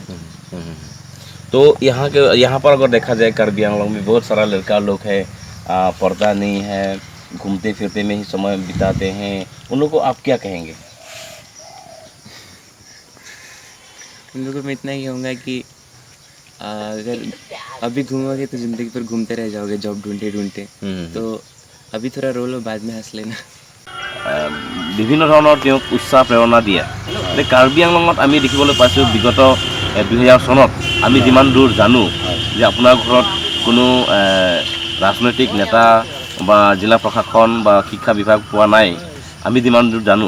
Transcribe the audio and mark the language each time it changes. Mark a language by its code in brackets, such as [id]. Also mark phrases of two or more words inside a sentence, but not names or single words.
[hi] तो यहाँ पर अगर देखा जाए कार्बी आंगलोंग में बहुत सारा लड़का लोग है, पढ़ता नहीं है, घूमते फिरते में ही समय बिताते हैं, उन लोगों को आप क्या कहेंगे? उन लोगों को मैं इतना ही कहूँगा कि अगर अभी घूमोगे तो ज़िंदगी पर घूमते रह जाओगे जॉब ढूंढते। तो अभी थोड़ा रो लो, बाद में हंस लेना। [as] বিভিন্ন ধৰণৰ তেওঁক উৎসাহ প্ৰেৰণা দিয়ে। এতিয়া কাৰ্বি আংলঙত আমি দেখিবলৈ পাইছোঁ বিগত 2000 চনত আমি যিমান দূৰ জানো যে আপোনাৰ ঘৰত কোনো ৰাজনৈতিক নেতা বা জিলা প্ৰশাসন বা শিক্ষা বিভাগ পোৱা নাই, আমি যিমান দূৰ জানো।